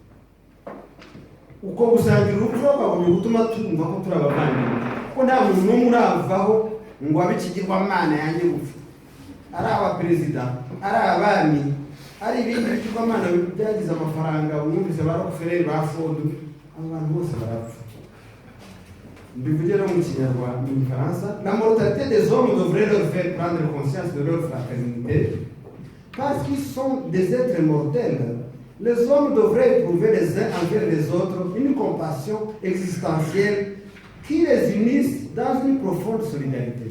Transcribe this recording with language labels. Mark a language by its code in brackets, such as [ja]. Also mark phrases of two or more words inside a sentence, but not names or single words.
[rw] Uko gusangira urupfu bakagombye gutuma twumva ko turi abavandimwe, kuko nta muntu n'umwe uravaho ngo abe ikigirwamana yanjye gupfa. Ari abaperezida, ari abami, ari ibindi bigirwamana byagize amafaranga, mwumvise ba Rockefeller, ba Ford, abantu bose barapfa. Mbivuge no mu Kinyarwanda, mu Gifaransa. [fr] La mortalité des hommes devrait leur faire prendre conscience de leur fraternité, parce qu'ils sont des êtres mortels. Les hommes devraient éprouver les uns envers les autres une compassion existentielle qui les unisse dans une profonde solidarité.